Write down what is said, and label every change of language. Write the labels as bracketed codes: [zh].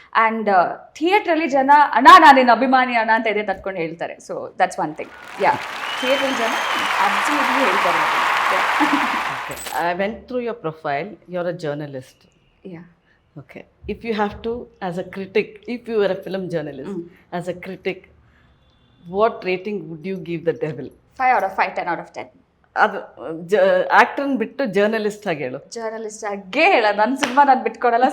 [kn] And ಥಿಯೇಟ್ರಲ್ಲಿ ಜನ ಅಣ್ಣ ನಾನೇನು ಅಭಿಮಾನಿ ಅಣ್ಣ ಅಂತ ಇದೆ ತಟ್ಕೊಂಡು ಹೇಳ್ತಾರೆ. [en] So that's one thing. [kn] ಯಾ, ಥಿಯೇಟ್ರಲ್ಲಿ ಜನ ಅಬ್ಸಲ್ಯೂಟ್ಲಿ ಹೇಳ್ತಾರೆ. [en] Okay. I went through your profile. You're a journalist. Yeah. Okay. If you have to, as a critic, if you were a film journalist, as a critic, what rating would you give the Devil? 5 out of 5, 10 out of 10. [kn] ಅದು ಆಕ್ಟರ್ನ ಬಿಟ್ಟು journalist ಆಗಿ ಹೇಳು. Journalist ಆಗೇ ಹೇಳ, ನನ್ನ cinema ನಾನು ಬಿಟ್ಕೊಡಲ್ಲ.